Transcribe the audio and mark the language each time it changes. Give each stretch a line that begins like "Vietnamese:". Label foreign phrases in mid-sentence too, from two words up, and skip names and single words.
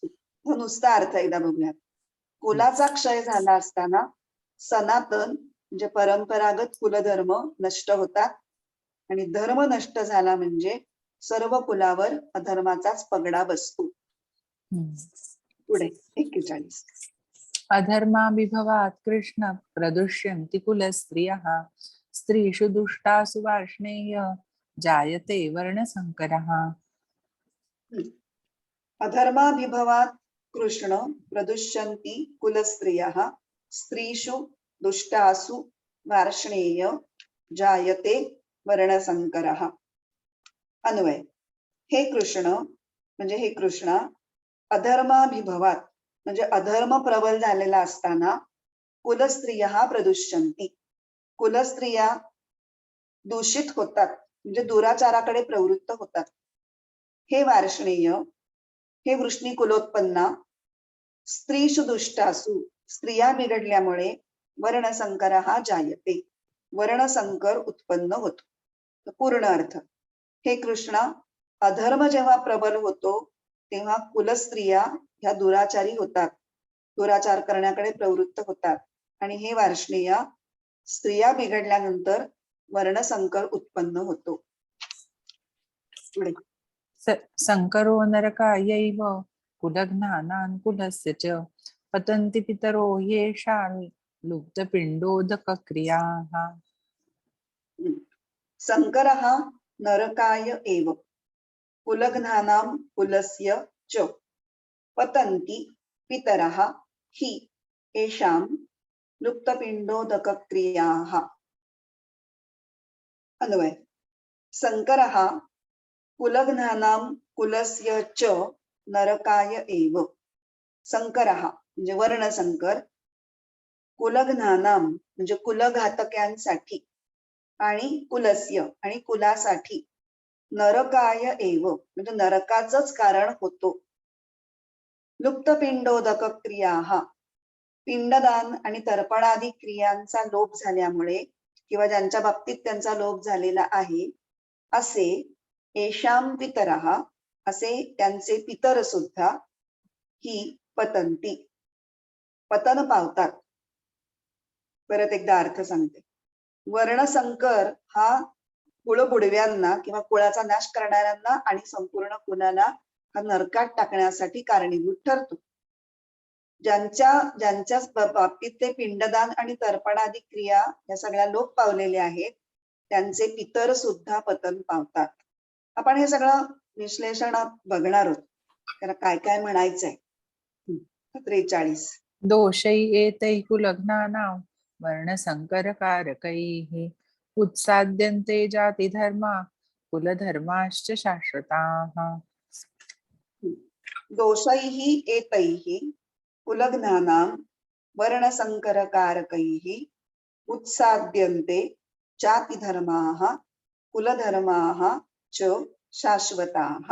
Marathi: तो नुसता अर्थ एकदा बघूयात. कुलाचा क्षय झाला असताना सनातन म्हणजे परंपरागत कुलधर्म नष्ट होतात आणि धर्म नष्ट झाला म्हणजे सर्व कुलावर अधर्माचाच पगडा बसतो. पुढे 41.
Sanskrit: अधर्माभिभवात् कृष्ण प्रदुष्यन्ति कुलस्त्रियः स्त्रीषु दुष्टासु वार्ष्णेय जायते वर्णसंकरः. अधर्माभिभवात् कृष्ण प्रदुष्यन्ति कुलस्त्रियः स्त्रीषु दुष्टासु वार्ष्णेय जायते वर्णसंकरः.
Marathi: अन्वय. हे कृष्ण म्हणजे हे कृष्णा, अधर्माभिभवात म्हणजे अधर्म प्रबल झालेला असताना कुलस्त्रिया प्रदुष्यंती, कुलस्त्रिया दूषित होतात म्हणजे दुराचाराकडे प्रवृत्त होतात. हे वार्ष्णेय, हे वृष्णी कुलोत्पन्ना,
Sanskrit: स्त्रीषु दुष्टासु
Marathi: स्त्रिया बिघडल्यामुळे वर्णसंकर हा जायते, वर्णसंकर उत्पन्न होतो. पूर्ण अर्थ. हे कृष्णा, अधर्म जेव्हा प्रबल होतो तेव्हा कुलस्त्रिया ह्या दुराचारी होतात, दुराचार करण्याकडे प्रवृत्त होतात. आणि हे वार्ष्णेया, स्त्रिया बिघडल्यानंतर वर्णसंकर उत्पन्न होतो. पुढे.
Sanskrit: संकरो नरकायैव कुलघ्नानान् कुलस्य च पतन्ति पितरो येषां लुप्तपिण्डोदकक्रियाः. संकरः नरकाय एव कुलघ्नानां कुलस्य च पतन्ति पितरः हि येषां लुप्तपिण्डोदकक्रियाः.
Marathi: अन्वय.
Sanskrit: संकरः कुलघ्नानां कुलस्य च नरकाय एव.
Marathi: संकरः म्हणजे वर्णसंकर, कुलघ्नानां म्हणजे कुलघातक्यांसाठी आणि कुलस्य आणि कुलासाठी,
Sanskrit: नरकाय एव
Marathi: म्हणजे नरकाचंच कारण होतो. लुप्तपिंडोदक क्रिया, पिंडदान आणि तर्पणादी क्रियांचा लोप झाल्यामुळे किंवा ज्यांच्या बाबतीत त्यांचा लोप झालेला आहे असे
Sanskrit: येषां पितरः,
Marathi: असे त्यांचे पितर सुद्धा
Sanskrit: ही पतंती
Marathi: पतन पावतात. परत एकदा अर्थ सांगते. वर्णसंकर हा कुळबुडव्यांना किंवा कुळाचा नाश करणाऱ्यांना आणि संपूर्ण कुलाला हा नरकात टाकण्यासाठी कारणीभूत ठरतो. ज्यांच्या बाबतीत ते पिंडदान आणि तर्पणादी क्रिया या सगळ्या लोप पावलेल्या आहेत त्यांचे पितर सुद्धा पतन पावतात. आपण हे सगळं विश्लेषण बघणार आहोत, त्याला काय काय म्हणायचंय. 43.
Sanskrit: दोषै एतैः कुलघ्नानां वर्णसंकरकारकैः उत्साद्यन्ते जातिधर्मा कुलधर्माश्च शाश्वताः. दोषैः एतैः कुलघ्नानां वर्णसंकरकारकैः उत्साद्यन्ते जातिधर्माः कुलधर्माः च शाश्वताः.